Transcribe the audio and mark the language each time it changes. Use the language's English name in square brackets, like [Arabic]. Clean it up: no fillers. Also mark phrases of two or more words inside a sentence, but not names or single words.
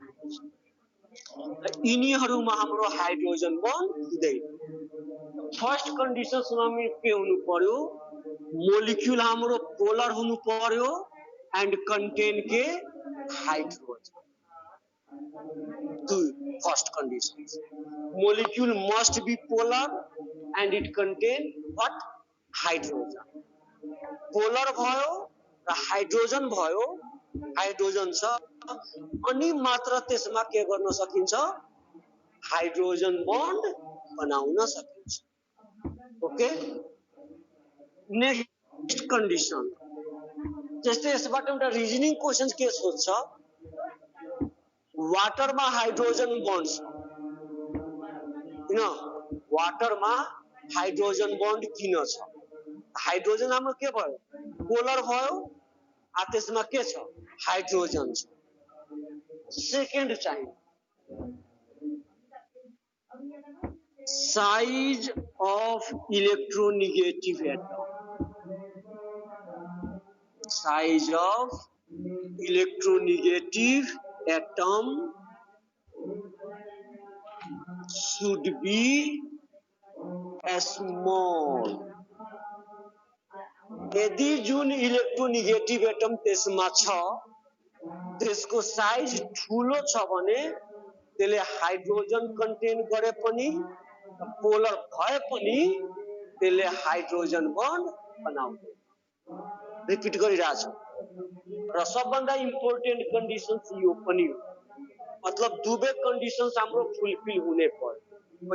[Nepali] यिनीहरुमा हाम्रो [English] hydrogen bond [Nepali] हुँदैन [English] first condition [Nepali] के हुनु पर्यो मोलिक्युल हाम्रो पोलर हुनु पर्यो [English] and contain [Nepali] के हाइड्रोजन [English] first condition molecule must be polar and it contain what hydrogen [Nepali] polar भयो र हाइड्रोजन भयो हाइड्रोजन छ अनि मात्र त्यसमा के गर्न सकिन्छ [English] hydrogen bond [Nepali] बनाउन सकिन्छ ओके [English] next condition [Nepali] जस्तै यसबाट एउटा [English] reasoning question [Nepali] के सोध्छ [Hindi] वाटर में हाइड्रोजन बॉन्ड वाटर में हाइड्रोजन बॉन्ड [Nepali] किन छ हाइड्रोजन हाम्रो के भयो पोलर भयो आ त्यसमा के छ हाइड्रोजन छ सेकेन्ड चाहिँ [English] size of electronegative atom Size of electronegative atom should be small [Nepali] यदि जुन [English] electronegative atom [Nepali] त्यसमा छ त्यसको साइज ठूलो छ भने त्यसले हाइड्रोजन कन्टेन गरे पनि पोलर भए पनि त्यसले हाइड्रोजन बन्ड बनाउँदैन रिपिट गरिरहेछु र सबभन्दा [English] important conditions [Nepali] यो पनि हो मतलब दुवै कन्डिसन्स हाम्रो फुलफिल हुने पर्यो